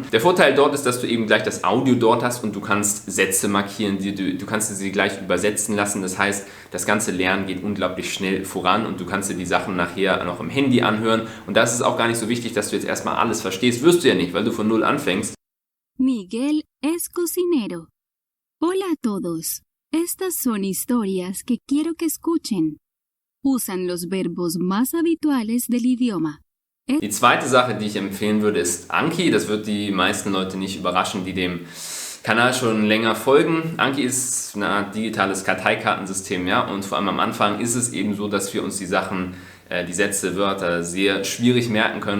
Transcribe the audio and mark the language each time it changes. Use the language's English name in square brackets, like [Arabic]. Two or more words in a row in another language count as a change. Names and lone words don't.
[German] Der Vorteil dort ist, dass du eben gleich das Audio dort hast und du kannst Sätze markieren, du kannst sie gleich übersetzen lassen. Das heißt, das ganze Lernen geht unglaublich schnell voran und du kannst dir die Sachen nachher noch im Handy anhören. Und da ist es auch gar nicht so wichtig, dass du jetzt erstmal alles verstehst. Wirst du ja nicht, weil du von null anfängst. [Spanish] Miguel es cocinero. Hola a todos. Estas son historias que quiero que escuchen. Usan los verbos más habituales del idioma. [German] Die zweite Sache, die ich empfehlen würde, ist Anki. Das wird die meisten Leute nicht überraschen, die dem Kanal schon länger folgen. Anki ist eine Art digitales Karteikartensystem, ja, und vor allem am Anfang ist es eben so, dass wir uns die Sachen, die Sätze, Wörter sehr schwierig merken können.